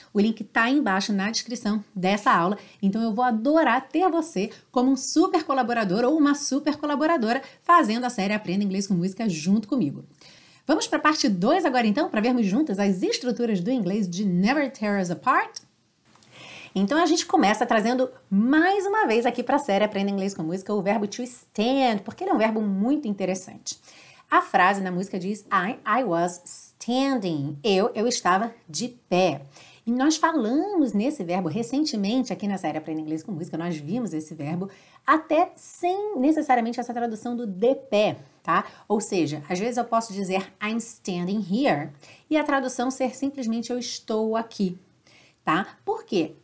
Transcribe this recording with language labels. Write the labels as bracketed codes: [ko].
[pt] O link tá aí embaixo na descrição dessa aula, então eu vou adorar ter você como um super colaborador ou uma super colaboradora fazendo a série Aprenda Inglês com Música junto comigo. Vamos para a parte 2 agora então, para vermos juntas as estruturas do inglês de Never Tear Us Apart? Então a gente começa trazendo mais uma vez aqui para a série Aprenda Inglês com Música o verbo to stand, porque ele é um verbo muito interessante. A frase na música diz [en] I was standing. [pt] Eu estava de pé. E nós falamos nesse verbo recentemente aqui na série Aprenda Inglês com Música, nós vimos esse verbo até sem necessariamente essa tradução do de pé, tá? Ou seja, às vezes eu posso dizer [en] I'm standing here [pt] e a tradução ser simplesmente eu estou aqui. Tá? Por quê?